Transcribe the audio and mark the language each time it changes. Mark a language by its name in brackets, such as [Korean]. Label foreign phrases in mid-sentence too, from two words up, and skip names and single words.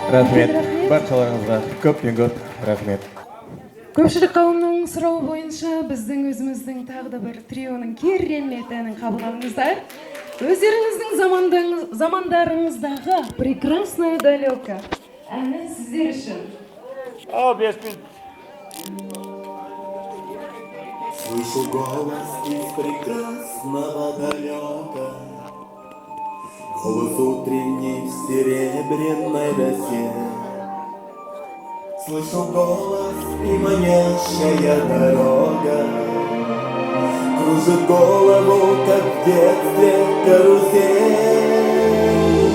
[Kazakh] Баршаларыңызға көптен көп рахмет. Көпшілік қауымның сұрауы бойынша біздің өзіміздің тағы да бір трионың керемет әнін қабыл алыңыздар. Өздеріңіздің замандарыңыздағы «Прекрасная далека» әні сіздер үшін. [Russian] Слышу голос из прекрасного далека, голос утренний в серебряной росе. Слышу голос и манящая дорога кружит голову, как в детстве карусель.